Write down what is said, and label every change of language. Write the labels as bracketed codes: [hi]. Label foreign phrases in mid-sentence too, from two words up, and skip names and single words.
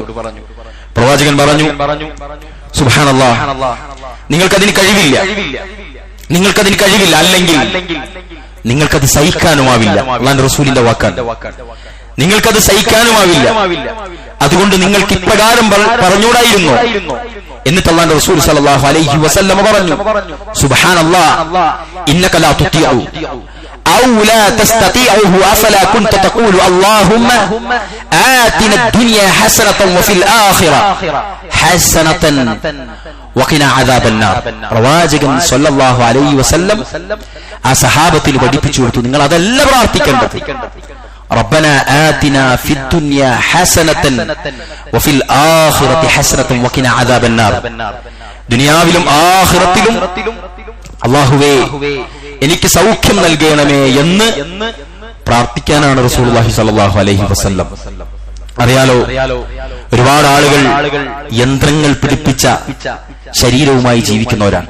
[ml] പ്രവാചകൻ പറഞ്ഞു, സുബ്ഹാനല്ലാഹ്, നിങ്ങൾക്കതിന് കഴിവില്ല, അല്ലെങ്കിൽ നിങ്ങൾക്കത് സഹിക്കാനുമാവില്ല. അല്ലാഹുവിന്റെ റസൂലിന്റെ വാക്കാണ്, നിങ്ങൾക്കത് സഹിക്കാനുമാവില്ല. അതുകൊണ്ട് നിങ്ങൾക്ക് ഇപ്രകാരം പറഞ്ഞൂടായിരുന്നു. എന്നിട്ട് അല്ലാഹുവിന്റെ റസൂൽ [ar] صلى الله عليه وسلم പറഞ്ഞു, سبحان الله، إنك لا تطيقه أو لا تستطيعه أفلا كنت تقول اللهم آتنا الدنيا حسنة وفي الآخرة حسنة وقنا عذاب النار. [ml] പ്രവാചകൻ [ar] صلى الله عليه وسلم [ml] ആ സഹാബത്തിൽ പഠിപ്പിച്ചു കൊടുത്തു, നിങ്ങൾ അതല്ല പ്രാർത്ഥിക്കേണ്ടത്. [ar] ربنا آتنا في الدنيا حسنة وفي الآخرة حسنة وقنا عذاب النار. [ml] ദുനിയാവിലും ആഖിറത്തിലും അല്ലാഹുവേ എനിക്ക് സൗഖ്യം നൽകണമേ എന്ന് പ്രാർത്ഥിക്കാനാണ് [ar] رسول الله صلى الله عليه وسلم. [ml] അറിയാലോ, ഒരുപാട് ആളുകൾ യന്ത്രങ്ങൾ പിടിപ്പിച്ച ശരീരവുമായി ജീവിക്കുന്നവരാണ്.